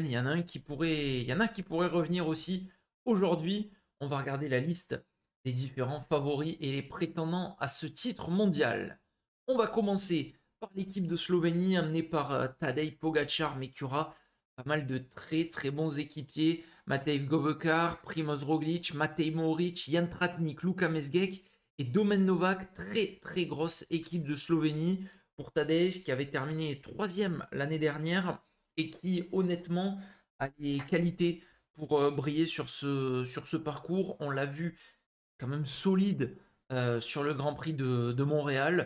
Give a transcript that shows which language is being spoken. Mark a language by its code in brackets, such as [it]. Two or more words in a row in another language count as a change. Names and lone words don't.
[fr] Il y en a qui pourrait revenir aussi aujourd'hui. On va regarder la liste des différents favoris et les prétendants à ce titre mondial. On va commencer par l'équipe de Slovénie amenée par Tadej Pogacar, mais qui aura pas mal de très bons équipiers. Matej Govekar, Primoz Roglic, Matej Mohoric, Jan Tratnik, Luka Mesgek et Domen Novak. Très grosse équipe de Slovénie pour Tadej qui avait terminé troisième l'année dernière et qui honnêtement a les qualités pour briller sur ce parcours. On l'a vu quand même solide sur le Grand Prix de Montréal.